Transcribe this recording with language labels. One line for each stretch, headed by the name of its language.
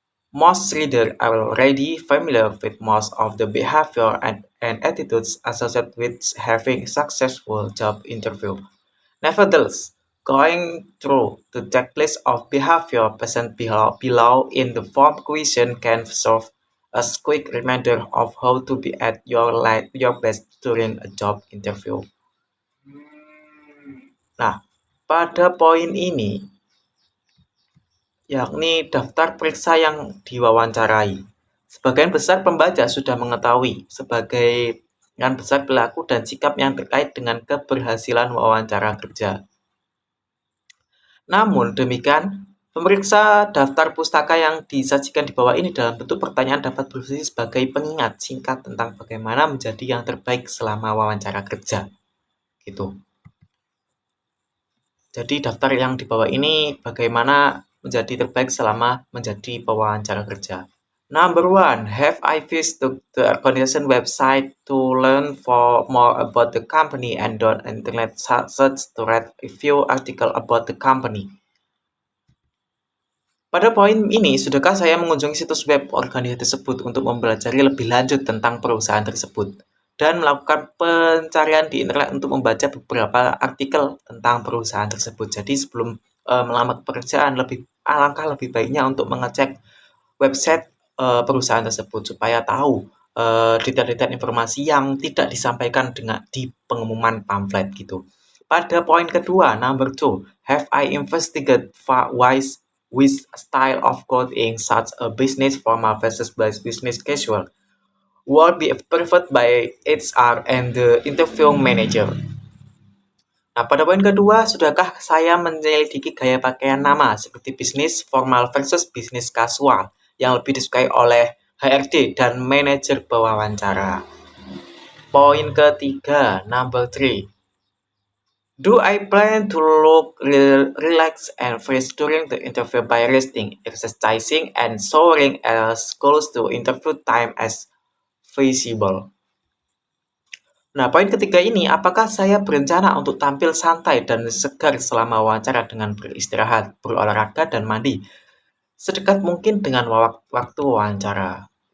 English: Most readers are already familiar with most of the behavior and attitudes associated with having a successful job interview. Nevertheless, going through the checklist of behavior present below in the form question can serve as quick reminder of how to be at your best during a job interview.
Indonesian: Nah, pada poin ini, yakni daftar periksa yang diwawancarai. Sebagian besar pembaca sudah mengetahui sebagian besar perilaku dan sikap yang terkait dengan keberhasilan wawancara kerja. Namun demikian, pemeriksa daftar pustaka yang disajikan di bawah ini dalam bentuk pertanyaan dapat berfungsi sebagai pengingat singkat tentang bagaimana menjadi yang terbaik selama wawancara kerja. Gitu. Jadi daftar yang di bawah ini bagaimana menjadi terbaik selama menjadi pewawancara kerja.
English: Number 1, have I visited the organization website to learn more about the company and done internet search to read a few article about the company.
Indonesian: Pada poin ini, sudahkah saya mengunjungi situs web organisasi tersebut untuk mempelajari lebih lanjut tentang perusahaan tersebut dan melakukan pencarian di internet untuk membaca beberapa artikel tentang perusahaan tersebut. Jadi sebelum melamar pekerjaan, alangkah lebih baiknya untuk mengecek website perusahaan tersebut supaya tahu detail-detail informasi yang tidak disampaikan di pengumuman pamflet gitu. Pada poin kedua,
English: number 2, have I investigated with style of clothing such a business formal versus business casual? will be approved by HR and the interview manager.
Indonesian: Nah, pada poin kedua, sudahkah saya menyelidiki gaya pakaian nama seperti bisnis formal versus bisnis kasual yang lebih disukai oleh HRD dan manajer pewawancara? Poin ketiga,
English: number 3. Do I plan to look relaxed and fresh during the interview by resting, exercising, and showering as close to interview time as feasible?
Indonesian: Nah, poin ketiga ini, apakah saya berencana untuk tampil santai dan segar selama wawancara dengan beristirahat, berolahraga, dan mandi sedekat mungkin dengan waktu wawancara?